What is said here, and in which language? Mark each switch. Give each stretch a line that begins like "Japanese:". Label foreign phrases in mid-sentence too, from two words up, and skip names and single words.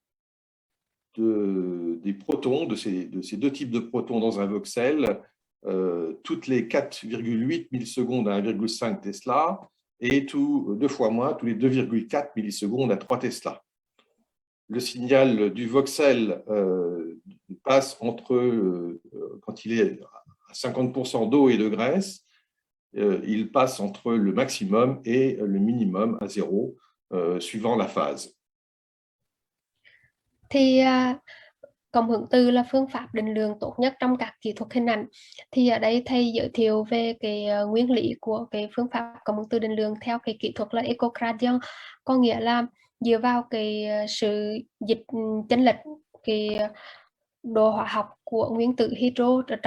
French: des protons, de ces deux types de protons dans un voxel, toutes les 4,8 millisecondes à 1,5 Tesla, et deux fois moins, tous les 2,4 millisecondes à 3 Tesla. Le signal du voxel passe quand il est à 50% d'eau et de graisse, il passe entre le maximum et le minimum à 0, suivant la phase.
Vietnamese: Thì cộng hưởng từ là phương pháp định lượng tốt nhất trong các kỹ thuật hình ảnh. Thì ở đây thầy giới thiệu về cái nguyên lý của cái phương pháp cộng hưởng từ định lượng theo cái kỹ thuật là echocardiogram, có nghĩa là dựa vào cái sự dịch chênh lệch cái độ hóa học của nguyên tử hydro ở